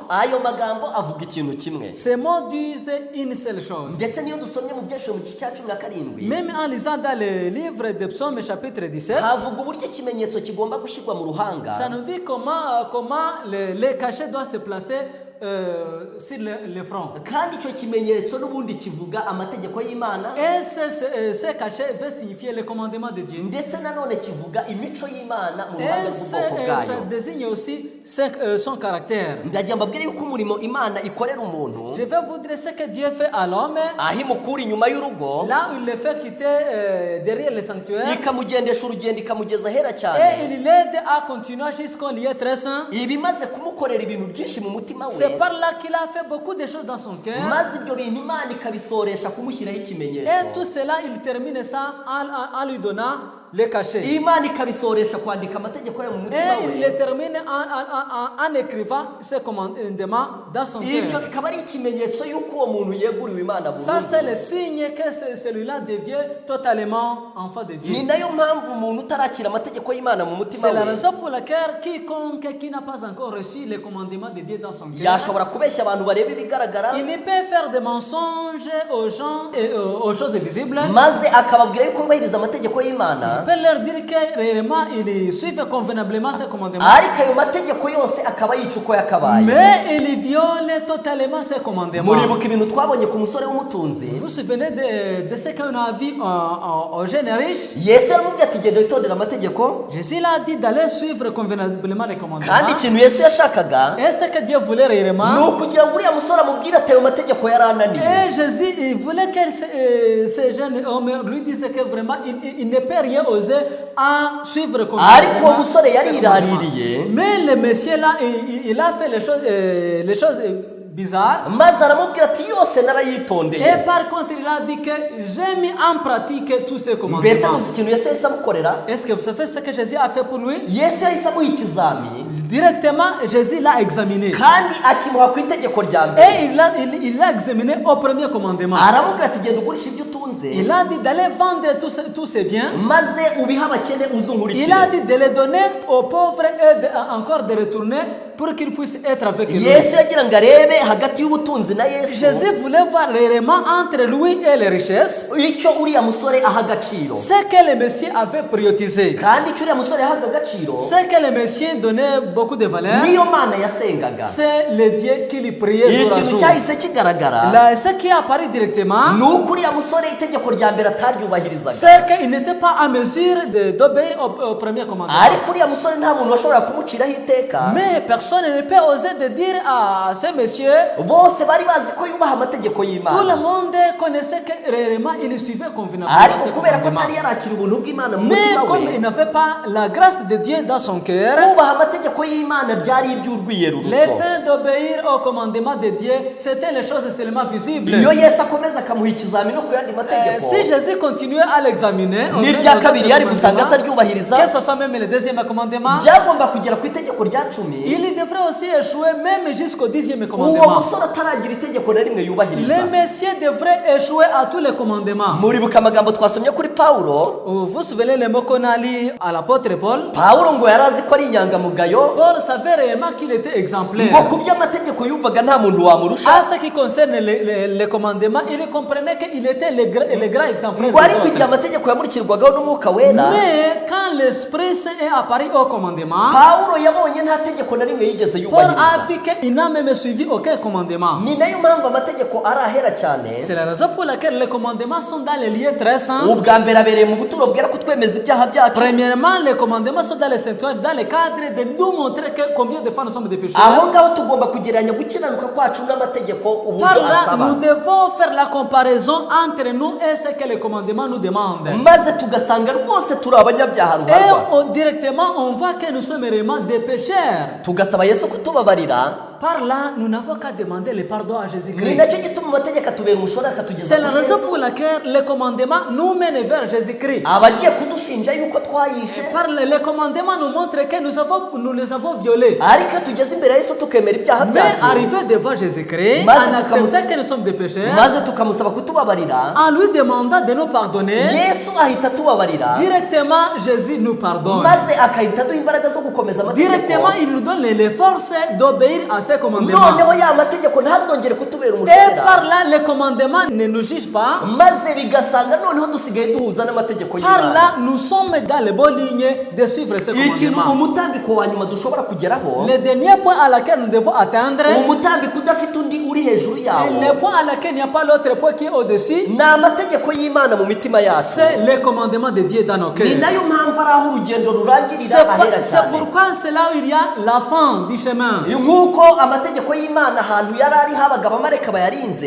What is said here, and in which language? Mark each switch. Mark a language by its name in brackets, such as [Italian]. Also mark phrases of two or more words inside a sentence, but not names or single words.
[Kinyarwanda] Ayo magambo avuga ikintu kimwe. [French] Ces mots disent une seule chose. [Kinyarwanda] Ndetse niyo dusomye mu byesho mu gice cya 17, [French] Même en lisant dans le livre de Psaumes chapitre 17, [Kinyarwanda] havuga uburyo ikimenyetso kigomba gushyirwa mu ruhanga. [French] ça nous dit comment les cachets doivent se placer sur le front. [Kinyarwanda] Kandi icyo kimenyetso n'ubundi kivuga amategeko y'Imana. [French] Et ce cachet veut signifier le commandement de Dieu. [Kinyarwanda] Ndetse nanone kivuga imico y'Imana mu ruhanga [French] Et [Kinyarwanda] rw'ubwoko [French] ça [Kinyarwanda] bwayo. [French] désigne aussi son caractère. [Kinyarwanda] Ndagira mbabwire yuko umurimo Imana ikorera umuntu, [French] Je vais vous dire ce que Dieu fait à l'homme, [Kinyarwanda] aho imukura inyuma y'urugo, [French] là où il le fait quitter derrière le sanctuaire, [Kinyarwanda] ikamugendesha urugendo ikamugeza ahera [French] et [Kinyarwanda] cyane. [French] il l'aide à continuer jusqu'au lieu très saint. [Kinyarwanda] Ibimaze kumukorera ibintu byinshi mu mutima we, [French] C'est par là qu'il a fait beaucoup de choses dans son cœur. [Kinyarwanda] maze ibyo bintu Imana ikabisoresha kumushyiraho ikimenyetso. [French] Et tout cela, il termine ça en lui donnant le cachet. [Kinyarwanda] Imana ikabisoresha kwandika amategeko yo mu mutima [French] Et il le [Kinyarwanda] we. [French] termine en écrivant ses commandements dans son [Kinyarwanda] Ibyo [French] cœur. [Kinyarwanda] bikaba ari ikimenyetso y'uko uwo muntu yeguriwe Imana [French] Ça, c'est [Kinyarwanda] burundu. [French] le signe que celui-là devient totalement enfant de Dieu. [Kinyarwanda] Ni nayo mpamvu umuntu utarakira amategeko y'Imana mu mutima [French] C'est la [Kinyarwanda] we [French] raison pour laquelle quiconque qui n'a pas encore reçu les commandements de Dieu dans son cœur, [Kinyarwanda] yashobora kubeshya abantu bareba ibigaragara, [French] il peut faire des mensonges aux gens et aux choses visibles. [Kinyarwanda] maze akababwira yuko yubahiriza amategeko y'Imana, [French] Il peut leur dire que réellement ils suivent convenablement ces commandements. [Kinyarwanda] ariko ayo mategeko yose akaba yica uko yakabaye. [French] Mais ils violent totalement ces commandements. [Kinyarwanda] Muribuka ibintu twabonye ku musore w'umutunzi. [French] Vous vous souvenez de ce qu'on a vu au jeune riche? [Kinyarwanda] Yesu yaramubwiye ati genda witondere amategeko, [French] Jésus l'a dit d'aller suivre convenablement les commandements. [Kinyarwanda] kandi ikintu Yesu yashakaga [French] Et ce que Dieu voulait [Kinyarwanda] ni [French] réellement, [Kinyarwanda] ukugira ngo uriya musore amubwire ati ayo mategeko yarananiye. [French] et Jésus il voulait que ce jeune homme lui dise que vraiment il ne peut rien oser à suivre [Kinyarwanda] Ariko uwo [French] convenablement [Kinyarwanda] musore [French] ces commandements. [Kinyarwanda] yariraririye, [French] Mais le monsieur là, il a fait les choses bizarres. [Kinyarwanda] maze aramubwira ati yose [French] Et [Kinyarwanda] narayitondeye. [French] par contre, il a dit que j'ai mis en pratique tous ces [Kinyarwanda] Mbese [French] commandements. [Kinyarwanda] muzi ikintu Yesu yahise amukorera? [French] Est-ce que vous savez ce que Jésus a fait pour lui? [Kinyarwanda] Yesu yahise amuha ikizami, [French] Directement, Jésus l'a examiné. [Kinyarwanda] kandi akimuha ku itegeko rya mbere. [French] Et il l'a examiné au premier commandement. [Kinyarwanda] Aramubwira ati genda ugurisha ibyo utunze, [French] Il a dit d'aller vendre tous ses biens. [Kinyarwanda] maze ubihe abakene [French] Il a [Kinyarwanda] uzunkurikire. [French] dit de les donner aux pauvres et encore de retourner pour qu'ils puissent être avec lui. [Kinyarwanda] Yesu yagira ngo arebe hagati y'ubutunzi na Yesu [French] Jésus voulait voir réellement entre lui et les richesses [Kinyarwanda] icyo uriya musore aha agaciro, [French] ce que le Messie avait prioritisé. [Kinyarwanda] kandi icyo uriya musore yahaga agaciro [French] Ce que le Messie donnait beaucoup de valeur, [Kinyarwanda] niyo Mana yasengaga. [French] c'est le Dieu qui lui priait jour à [Kinyarwanda] Ikintu [French] jour. [Kinyarwanda] cyahise kigaragara [French] Là, ce qui apparaît directement, [Kinyarwanda] ni uko uriya musore itegeko rya mbere ataryubahirizaga, [French] c'est qu'il n'était pas en mesure d'obéir au premier commandement. [Kinyarwanda] ariko uriya musore nta muntu washobora kumuciraho iteka. [French] Mais personne ne peut oser de dire à ce monsieur, [Kinyarwanda] Bose bari bazi ko yubaha amategeko [French] tout le [Kinyarwanda] y'Imana, [French] monde connaissait que réellement il suivait convenablement [Kinyarwanda] ariko [French] ces [Kinyarwanda] kubera ko [French] commandements. [Kinyarwanda] atari yarakira ubuntu bw'Imana mu [French] Mais [Kinyarwanda] mutima [French] comme [Kinyarwanda] we, [French] il n'avait pas la grâce de Dieu dans son cœur, [Kinyarwanda] kubaha amategeko y'Imana byari [French] les [Kinyarwanda] iby'urwiyerurutso. [French] fins d'obéir au commandement de Dieu, c'était les choses seulement visibles. [Kinyarwanda] Iyo Yesu akomeza akamuha ikizami no ku yandi mategeko, [French] Si Jésus continuait à l'examiner, on [Kinyarwanda] n'irya [French] verra [Kinyarwanda] kabiri [French] aux [Kinyarwanda] yari [French] autres [Kinyarwanda] gusanga [French] commandements, [Kinyarwanda] ataryubahiriza, [French] que ce soit même le deuxième commandement, [Kinyarwanda] byagomba kugera ku itegeko rya 10. [French] il devrait aussi échouer même jusqu'au 10e [Kinyarwanda] Uwo [French] commandement. [Kinyarwanda] musore ataragira itegeko na rimwe yubahiriza. [French] Le Messie devrait échouer à tous les commandements. [Kinyarwanda] Muribuka amagambo twasomye kuri Pawulo. [French] Vous vous souvenez les mots qu'on a lus à l'apôtre Paul? [Kinyarwanda] Pawulo ngo yari azi ko ari inyangamugayo, [French] Paul savait réellement qu'il était exemplaire. [Kinyarwanda] ngo ku by'amategeko yumvaga nta muntu wamurusha, [French] À ce qui concerne les commandements, il comprenait qu'il était le grand exemplaire [Kinyarwanda] ngo [French] des [Kinyarwanda] ariko igihe [French] autres. [Kinyarwanda] amategeko yamurikirwagaho n'umwuka wera, [French] Mais quand l'Esprit Saint est apparu au commandement, [Kinyarwanda] Pawulo yabonye nta tegeko na rimwe yigeze [French] Paul a [Kinyarwanda] yubahiriza. [French] vu qu'il n'a même suivi aucun commandement. [Kinyarwanda] Ni nayo mpamvu amategeko ari ahera cyane. [French] C'est la raison pour laquelle les commandements sont dans les lieux très saints. [Kinyarwanda] Ubwa mbere abereye mu buturo bwera kutwemeza ibyaha byacu, [French] Premièrement, les commandements sont dans les sanctuaires, dans le cadre de nous montrer combien de fois nous sommes des pécheurs. [Kinyarwanda] aho ngaho tugomba kugereranya gukiranuka kwacu n'amategeko uburyo [French] Par là, [Kinyarwanda] asaba, [French] nous devons faire la comparaison entre nous et ce que les commandements nous demandent. [Kinyarwanda] maze tugasanga rwose turi abanyabyaha [French] Et [Kinyarwanda] ruharwa, [French] directement, on voit que nous sommes réellement des pécheurs. [Kinyarwanda] tugasaba Yesu kutubabarira, [French] Par là, nous n'avons qu'à demander le pardon à [Kinyarwanda] ni [French] Jésus-Christ. [Kinyarwanda] nacyo gituma amategeko atubera umushora akatugeza [French] C'est la [Kinyarwanda] kuri [French] raison [Kinyarwanda] Yesu. [French] pour laquelle le commandement nous mène vers Jésus-Christ. [Kinyarwanda] abagiye kudushinja yuko twayishe [French] Par le commandement nous montre que nous les avons violés. [Kinyarwanda] ariko iyo tugeze imbere ya Yesu tukemera ibyaha [French] Mais [Kinyarwanda] byacu [French] arrivé devant Jésus-Christ, [Kinyarwanda] Maze [French] en [Kinyarwanda] tukamu- [French] acceptant que nous sommes des pécheurs, [Kinyarwanda] maze tukamusaba kutubabarira [French] en lui demandant de nous pardonner, [Kinyarwanda] Yesu ahita atubabarira [French] directement Jésus nous pardonne. [Kinyarwanda] maze akahita aduha imbaraga zo gukomeza amategeko [French] Directement, il nous donne les forces d'obéir à ses commandements. [Kinyarwanda] noneho ya mategeko ntazongere kutubera [French] Et [Kinyarwanda] umushora [French] par là, les commandements ne nous jugent pas. [Kinyarwanda] maze bigasanga noneho dusigaye duhuza n'amategeko [French] Par [Kinyarwanda] y'Imana. [French] là, nous sommes dans les bonnes lignes de suivre ces [Kinyarwanda] ikintu [French] commandements. [Kinyarwanda] umutambiko wa nyuma dushobora kugeraho [French] Le dernier point à laquelle nous devons atteindre, [Kinyarwanda] umutambiko udafite undi uri hejuru [French] et [Kinyarwanda] yawo [French] le point à laquelle il n'y a pas l'autre point qui est au-dessus, [Kinyarwanda] ni amategeko y'Imana mu mitima yacu [French] c'est le commandement de Dieu dans nos [Kinyarwanda] ni [French] cœurs. [Kinyarwanda] nayo mpamvu ari aho urugendo rurangirira [French] C'est [Kinyarwanda] ahera [French] c'est [Kinyarwanda] cyane [French] pourquoi c'est là où il y a la fin du chemin. [Kinyarwanda] nk'uko amategeko y'Imana ahantu yari ari habaga abamarayika bayarinze